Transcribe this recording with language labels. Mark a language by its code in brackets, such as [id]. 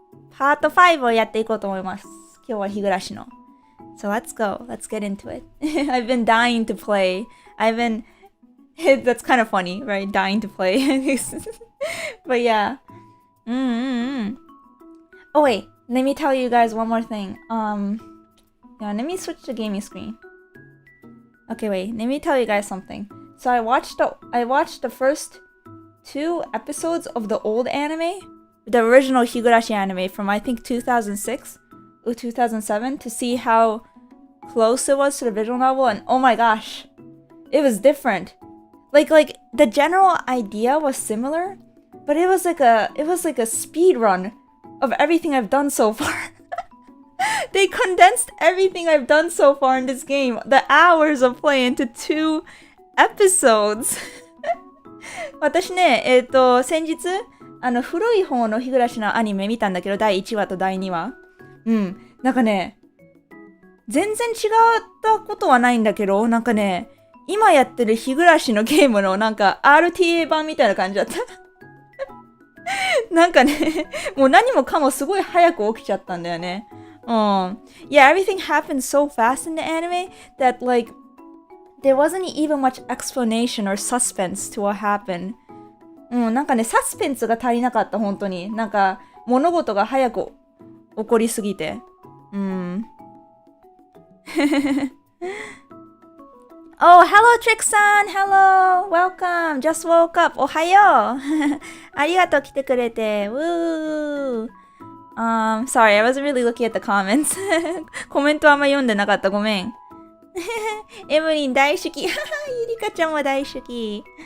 [ja] Part 5をやっていこうと思います。今日はHigurashiの。 [en] So let's go. Let's get into it. I've been dying to play. That's kind of funny, right? Dying to play. But yeah. Oh wait. Let me tell you guys one more thing. Yeah, let me switch to gaming screen. Okay, wait. Let me tell you guys something. So I watched the first 2 episodes of the old anime, the original Higurashi anime from I think 2006 or 2007 to see how close it was to the visual novel, and oh my gosh, it was different. Like the general idea was similar, but it was like a speed run of everything I've done so far. They condensed everything I've done so far in this game, the hours of play, into 2 episodes. [ja] 私ね、先日古い方の日暮らしのアニメ見たんだけど、第1話と第2話。なんかね、全然違ったことはないんだけど、なんかね、今やってる日暮らしのゲームのなんか RTA 版みたいな感じだった。なんかね、もう何もかもすごい早く起きちゃったんだよね。 [en] Yeah, everything happened so fast in the anime that like there wasn't even much explanation or suspense to what happened. [ja] なんかね、サスペンスが足りなかった、本当に。なんか物事が早く起こりすぎて。 [en] Oh, hello, Trick-san! Hello! Welcome! Just woke up! [ja] おはようありがとう、来てくれて。 [en] Woo! Sorry, I wasn't really looking at the comments. [ja] コメントあんま読んでなかった。ごめん。エムリン大好き。ゆりかちゃんも大好き。